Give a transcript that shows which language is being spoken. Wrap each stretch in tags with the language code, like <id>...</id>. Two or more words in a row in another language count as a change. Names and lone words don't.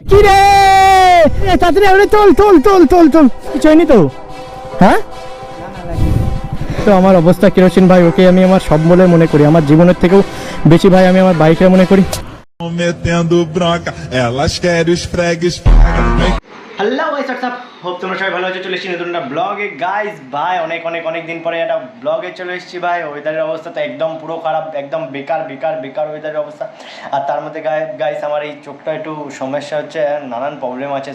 <bn>কি রে তাড়াতাড়ি তোল তোল তোল তোল তোল কিছু হয়নি তো? হ্যাঁ তো আমার অবস্থা কেরোসিন ভাই, ওকে আমি আমার সব বলে মনে করি, আমার জীবনের থেকেও বেশি ভাই আমি আমার বাইকে মনে করি।</bn> <pt>metendo bronca, elas querem os fregues.</pt> <en>hello guys, WhatsApp,</en> <bn>হোপ তোমরা সবাই ভালো আছো। চলে এসেছি নতুন একটা ব্লগে গাইস। ভাই অনেক দিন পরে একটা ব্লগে চলে এসেছি ভাই। ওয়েদারের অবস্থা তো একদম পুরো খারাপ, একদম বেকার ওয়েদারের অবস্থা। আর তার মধ্যে গাইস আমার এই চোখটা একটু সমস্যা হচ্ছে, নানান প্রবলেম আছে।</bn>